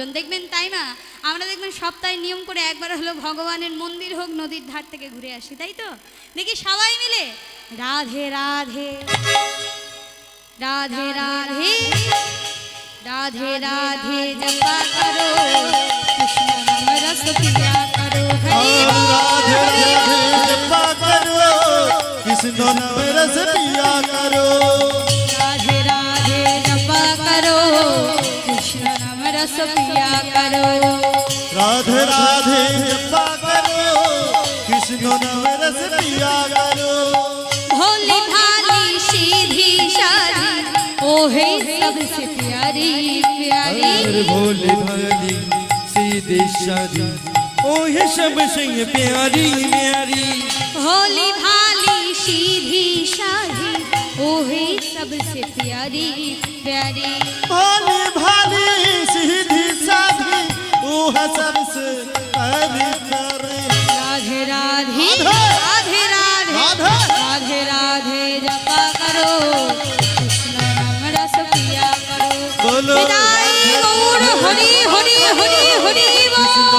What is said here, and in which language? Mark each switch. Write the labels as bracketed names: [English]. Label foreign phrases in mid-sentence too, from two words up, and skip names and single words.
[Bangla] দেখবেন তাই মা, আমরা দেখবেন সপ্তাহে নিয়ম করে একবার হলো ভগবানের মন্দির হোক নদীর ধার থেকে ঘুরে আসি, তাই তো? দেখি সবাই মিলে [Hindi] राधे राधे राधे राधे राधे राधे जपा करो, कृष्ण नाम रस पिया करो, हरि राधे হরি राधे जपा करो, कृष्ण नाम रस पिया करो। राधे राधे जपा करो, कृष्ण नाम रस पिया करो। राधे राधे जपा करो, कृष्ण नाम रस पिया करो। भोली भाली सीधी सारी, ओहे सबसे प्यारी प्यारी। अरे भोले भाली सीधी शादी, ओहे सबसे प्यारी प्यारी। भोली भाली सीधी सारी, ओहे सबसे प्यारी प्यारी। भोले भाली सीधी शादी, ओहे सबसे प्यारी प्यारी। राधे राधे राधे राधे राधे राधे जपा करो, कृष्ण नाम रस पिया करो। बोलो विदाई गौर हरि हरि हरि हरि कृष्ण बोल।